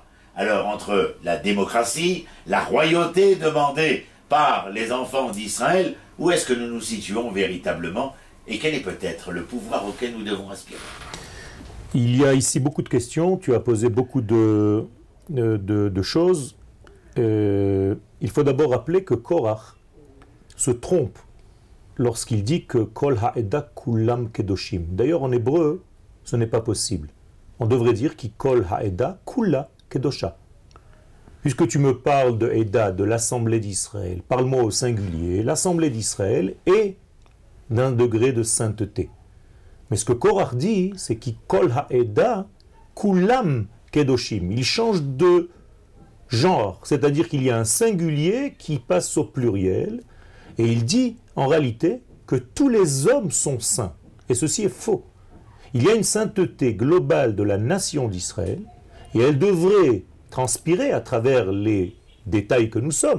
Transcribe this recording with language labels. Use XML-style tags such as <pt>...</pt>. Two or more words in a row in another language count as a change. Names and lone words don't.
<fr>Alors, entre la démocratie, la royauté demandée par les enfants d'Israël, où est-ce que nous nous situons véritablement, et quel est peut-être le pouvoir auquel nous devons aspirer? Il y a ici beaucoup de questions, tu as posé beaucoup de choses. Il faut d'abord rappeler que Korah se trompe lorsqu'il dit que</fr> <he>כל העדה כלם קדשים.</he> <fr>D'ailleurs, en hébreu, ce n'est pas possible. On devrait dire</fr> <he>כי כל העדה כלה קדושה.</he> <fr>Puisque tu me parles de Eda, de l'Assemblée d'Israël, parle-moi au singulier. L'Assemblée d'Israël est d'un degré de sainteté. Mais ce que Korah dit, c'est</fr> <he>כי כל העדה כלם קדשים.</he> <fr>Il change de genre, c'est-à-dire qu'il y a un singulier qui passe au pluriel, et il dit en réalité que tous les hommes sont saints. Et ceci est faux. Il y a une sainteté globale de la nation d'Israël, et elle devrait transpirer à travers les détails que nous sommes.</fr>